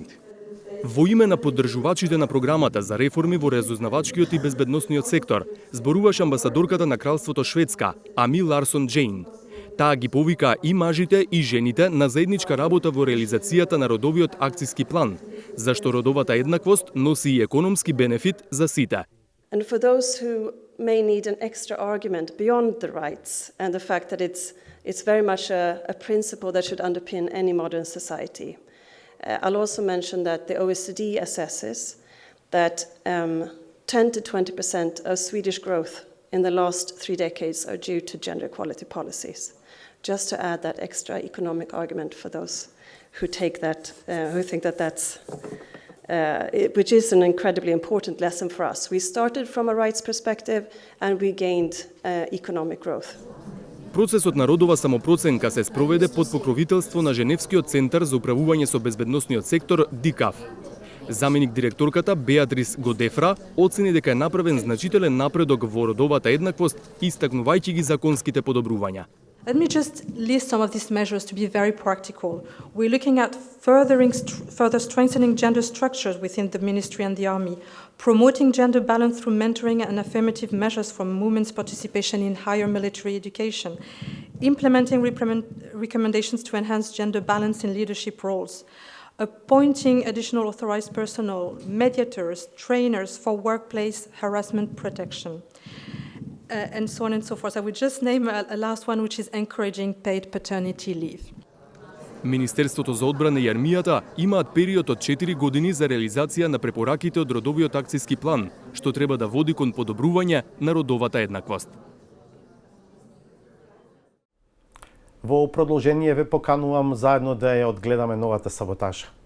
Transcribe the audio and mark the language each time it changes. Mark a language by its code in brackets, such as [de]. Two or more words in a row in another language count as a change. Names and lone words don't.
[mk] Во име на поддржувачите на програмата за реформи во разузнавачкиот и безбедносниот сектор, зборуваше амбасадорката на Кралството Шведска, Ами Ларсон Джейн. Таа ги повика и мажите и жените на заедничка работа во реализацијата на родовиот акциски план, зашто родовата еднаквост носи и економски бенефит за сите. [en] And for those who may need an extra argument beyond the rights and the fact that it's very much a principle that should underpin any modern society. I'll also mention that the OECD assesses that 10 to 20% of Swedish growth in the last 3 decades are due to gender equality policies. Just to add that extra economic argument for those who take that, who think that that's, which is an incredibly important lesson for us. We started from a rights perspective and we gained economic growth. [mk] Процесот на родова самопроценка се спроведе под покровителство на Женевскиот центар за управување со безбедносниот сектор ДИКАВ. Заменик директорката Беатрис Годефра оцени дека е направен значителен напредок во родовата еднаквост, истакнувајќи ги законските подобрувања. [en] Let me just list some of these measures to be very practical. We're looking at further strengthening gender structures within the ministry and the army, promoting gender balance through mentoring and affirmative measures for women's participation in higher military education, implementing recommendations to enhance gender balance in leadership roles, appointing additional authorized personnel, mediators, trainers for workplace harassment protection. And so on and so forth. I would just name a last one, which is encouraging paid paternity leave. [mk] Министерството за одбрана и армијата имаат период од 4 години за реализација на препораките од родовиот акциски план, што треба да води кон подобрување на родовата еднаквост. Во продолжение ве поканувам заедно да ја одгледаме новата саботажа.